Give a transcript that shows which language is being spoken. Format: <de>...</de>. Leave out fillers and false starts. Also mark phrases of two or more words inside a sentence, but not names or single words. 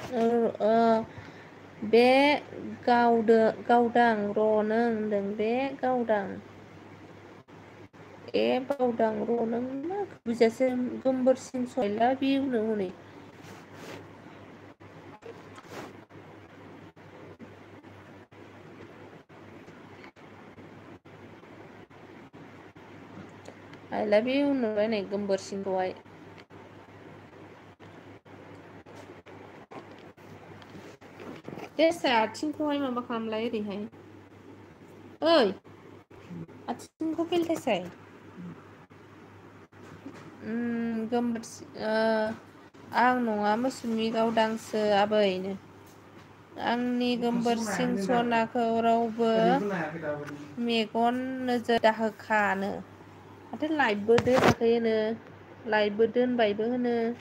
<brx>बे गावदां र' नों होनदों बे गावदां बावदां र' नों मा बुजियासै गोमबोरसिं सयला बिउनो हनै</brx> <en>I love you</en> <brx>नुबाय नै गोमबोरसिंखौहाय देसा आथिंखौहाय माबा खालामलाय ओरैहाय ओइ आथिंखौ बेलथायसाय आं नङा मोसुमि गावदांसो आबैनो आंनि गोमबोरसिं सनाखौ रावबो मेगन नोजोर दाहोखानो माथो लाइटबो दोनाखै होनो लाइटबो दोनबायबो होनो</brx>